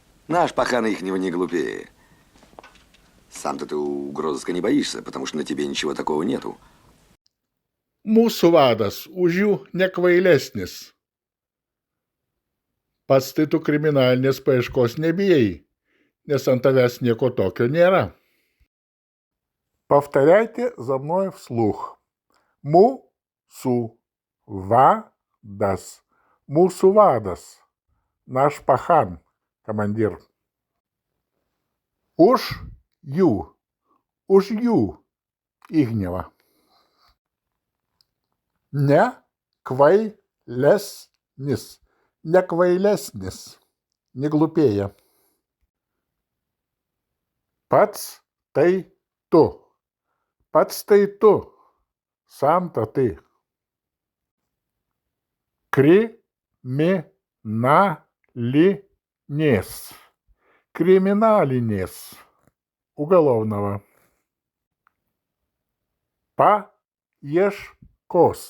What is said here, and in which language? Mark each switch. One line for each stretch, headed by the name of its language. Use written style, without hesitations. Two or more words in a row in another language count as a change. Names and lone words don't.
Russian: Наш пахан ихнего не глупее. Сам-то ты угрозыска не боишься, потому что на тебе ничего такого нету.
Lithuanian: Mūsų vadas už jų nekvailesnis. Pats tai tu kriminalinės paieškos nebijai, nes ant tavęs nieko tokio нера.
Russian: Повторяйте за мной вслух.
Lithuanian: Mūsų vadas. Mūsų vadas.
Russian: Наш пахан, командир.
Lithuanian: Už jų. Už jų.
Russian: Ихнего. Nekvailesnis. Nekvailesnis. Не глупее.
Lithuanian: Pats tai tu. Pats tai tu.
Russian: Сам-то ты.
Lithuanian: Криминалинес. Криминалинес. Уголовного. Паешкос.